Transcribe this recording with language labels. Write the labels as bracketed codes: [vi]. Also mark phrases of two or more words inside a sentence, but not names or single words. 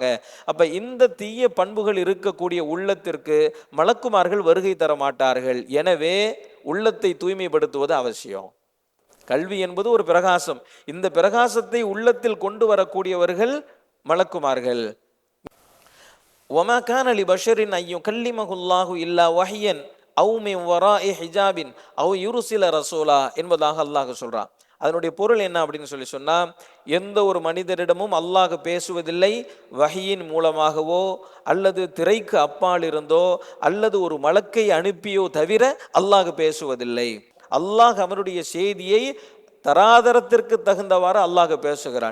[ta] அப்ப இந்த தீய பண்புகள் இருக்கக்கூடிய உள்ளத்திற்கு மலக்குமார்கள் வருகை தர மாட்டார்கள். எனவே உள்ளத்தை தூய்மைப்படுத்துவது அவசியம். கல்வி என்பது ஒரு பிரகாசம். இந்த பிரகாசத்தை உள்ளத்தில் கொண்டு வரக்கூடியவர்கள் மலக்குமார்கள். [ar] وَمَا كَانَ لِبَشَرٍ أَن يُكَلِّمَهُ اللَّهُ إِلَّا وَحْيًا أَوْ مِنْ وَرَاءِ حِجَابٍ أَوْ يُرْسِلَ رَسُولًا [ta] என்பதாக அல்லாஹ் சொல்றான். அதனுடைய பொருள் என்ன அப்படின்னு சொன்னா, எந்த ஒரு மனிதரிடமும் அல்லாஹ் பேசுவதில்லை வஹியின் மூலமாகவோ அல்லது திரைக்கு அப்பால் இருந்தோ அல்லது ஒரு மலக்கை அனுப்பியோ தவிர அல்லாஹ் பேசுவதில்லை. அல்லாஹ் அவனுடைய செய்தியை தராதரத்திற்கு தகுந்தவாறு அல்லாஹ் பேசுகிறான்.